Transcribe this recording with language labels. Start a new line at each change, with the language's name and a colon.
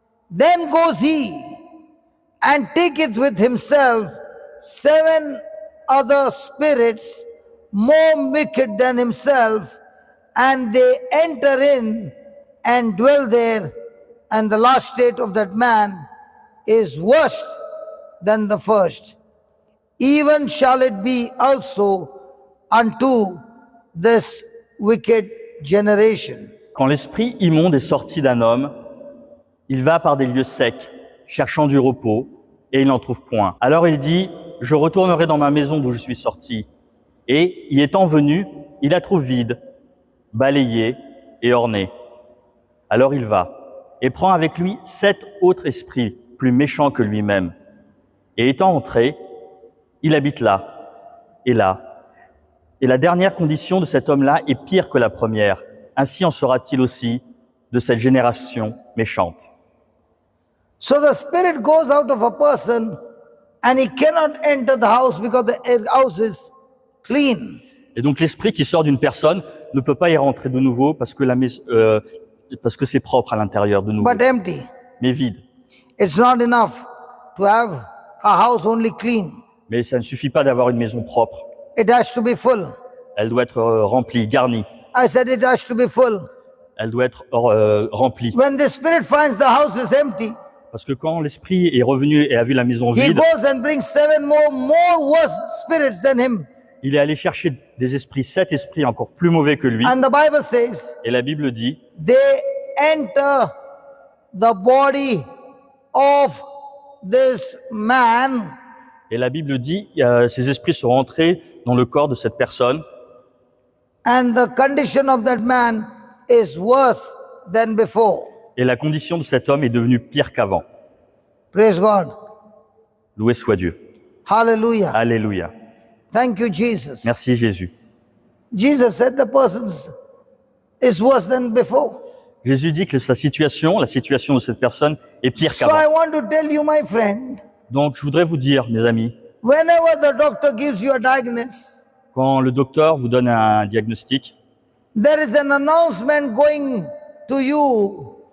English: Then goes he and taketh with himself 7 other spirits more wicked than himself, and they enter in and dwell there, and the last state of that man is worse than the first. Even shall it be also unto this wicked generation.
French: quand l'esprit immonde est sorti d'un homme, il va par des lieux secs, cherchant du repos, et il n'en trouve point. Alors il dit, je retournerai dans ma maison d'où je suis sorti. Et, y étant venu, il la trouve vide, balayée et ornée. Alors il va, et prend avec lui 7 autres esprits, plus méchants que lui-même. Et étant entré, il habite là, et là. Et la dernière condition de cet homme-là est pire que la première. Ainsi en sera-t-il aussi de cette génération méchante.
English: So the spirit goes out of a person and he cannot enter the house because the house is clean.
French: Et donc l'esprit qui sort d'une personne ne peut pas y rentrer de nouveau parce que parce que c'est propre à l'intérieur de nouveau,
English: But empty.
French: mais vide.
English: It's not enough to have a house only clean.
French: Mais ça ne suffit pas d'avoir une maison propre.
English: It has to be full.
French: Elle doit être remplie, garnie.
English: I said it has to be full.
French: Elle doit être remplie.
English: When the spirit finds the house is empty,
French: Parce que quand l'esprit est revenu et a vu la maison
English: he
French: vide,
English: goes and brings 7 more worse spirits than him.
French: il est allé chercher des esprits, 7 esprits encore plus mauvais que lui.
English: And the Bible says
French: Et la Bible dit,
English: they enter the body of this man,
French: et la Bible dit, ces esprits sont rentrés dans le corps de cette personne.
English: and the condition of that man is worse than before.
French: Et la condition de cet homme est devenue pire qu'avant.
English: Praise God.
French: Loué soit Dieu.
English: Hallelujah.
French: Alléluia.
English: Thank you, Jesus.
French: Merci Jésus.
English: Jesus said the person's is worse than before.
French: Jésus dit que la situation de cette personne est pire
English: So I
French: qu'avant.
English: want to tell you, my friend,
French: Donc je voudrais vous dire, mes amis,
English: whenever the doctor gives you a diagnosis,
French: quand le docteur vous donne un diagnostic,
English: there is an announcement going to you